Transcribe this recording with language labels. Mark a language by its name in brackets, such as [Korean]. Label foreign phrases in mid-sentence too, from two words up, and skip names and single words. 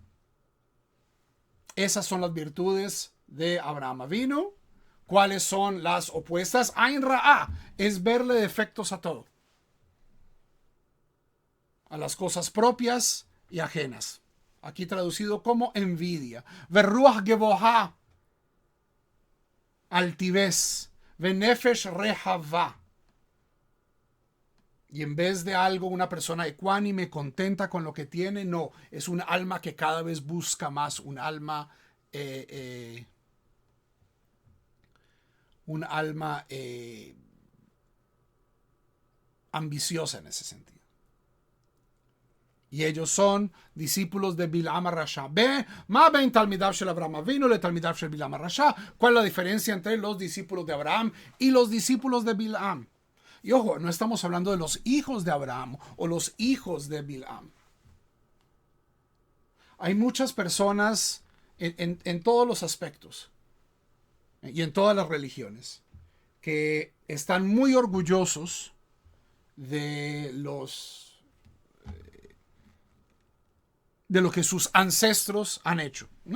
[Spanish] Esas son las virtudes de Abraham Avinu. ¿Cuáles son las opuestas? [Hebrew] עין רעה [Spanish] es verle defectos a todo. A las cosas propias y ajenas. Aquí traducido como envidia. [Hebrew] ורוח גבוהה, altivez. ונפש רחבה. [Spanish] Y en vez de algo, una persona ecuánime, contenta con lo que tiene, no. Es un alma que cada vez busca más. Un alma ambiciosa en ese sentido. Y ellos son discípulos de Bilam Rasha. [Hebrew] מה בין תלמידיו של אברהם אבינו לתלמידיו של בלעם הרשע. [Spanish] ¿Cuál es la diferencia entre los discípulos de Abraham y los discípulos de Bilam? Y ojo, no estamos hablando de los hijos de Abraham o los hijos de Bilam. Hay muchas personas en todos los aspectos y en todas las religiones que están muy orgullosos de lo que sus ancestros han hecho, ¿no?